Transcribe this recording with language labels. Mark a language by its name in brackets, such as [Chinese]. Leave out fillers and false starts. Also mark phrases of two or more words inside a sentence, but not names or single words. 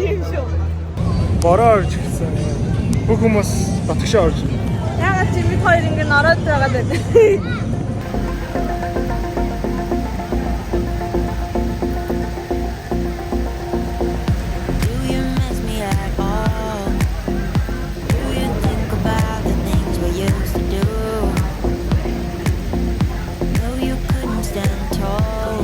[Mongolian] Тийм шүү. Бороо орж ирсэн. Бүх хүмүүс дотгошоо орж ирсэн. Ягаад чи бид хоёр ингэ ороод байгаа даа. [English] Do you miss me at all? Do you think about the things we used to do? No, you couldn't stand tall.